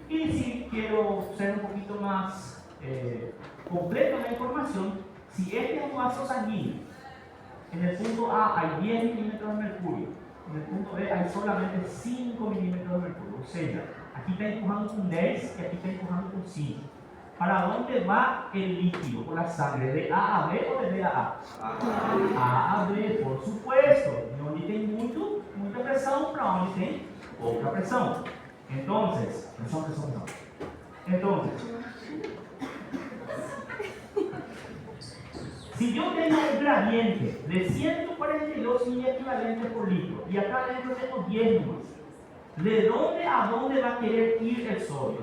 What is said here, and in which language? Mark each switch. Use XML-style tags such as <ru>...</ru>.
<es>Y si quiero ser un poquito más completo en la información, si este es un vaso sanguíneo, en el punto A hay 10 milímetros de mercurio, en el punto B hay solamente 5 milímetros de mercurio. O sea, aquí está empujando con 10 y aquí está empujando con 5. ¿Para dónde va el líquido por la sangre? ¿De A a B o de B a A? A a B, por supuesto.</es> <pt>Donde tem muita pressão, para onde tem pouca pressão. Entonces, pressão não.</pt> <es>Entonces, si yo tengo un gradiente de 142 mil equivalentes por litro y acá adentro tengo 10 más, ¿de dónde a dónde va a querer ir el sodio?</es>